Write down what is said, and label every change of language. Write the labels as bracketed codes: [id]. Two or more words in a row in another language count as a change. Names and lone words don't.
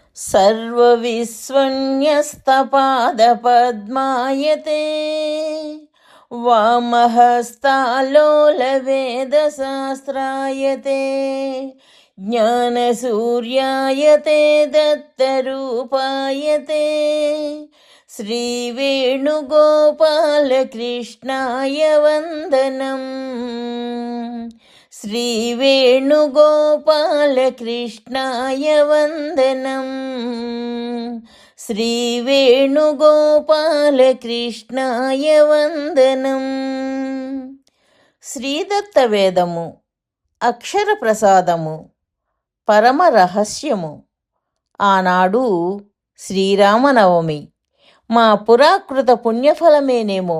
[sa] सर्वविस्वन्यस्तपादपद्मायते वामहस्तालोलवेदशास्त्रायते ज्ञानसूर्यायते दत्तरूपायते श्रीवेणुगोपालकृष्णाय वन्दनम्। श्रीवेणुगोपालकृष्णाय वन्दनम्। శ్రీవేణుగోపాలకృష్ణాయ వందనం. [te] శ్రీదత్త వేదము అక్షర ప్రసాదము, పరమ రహస్యము. ఆనాడు శ్రీరామనవమి. మా పురాకృత పుణ్యఫలమేనేమో.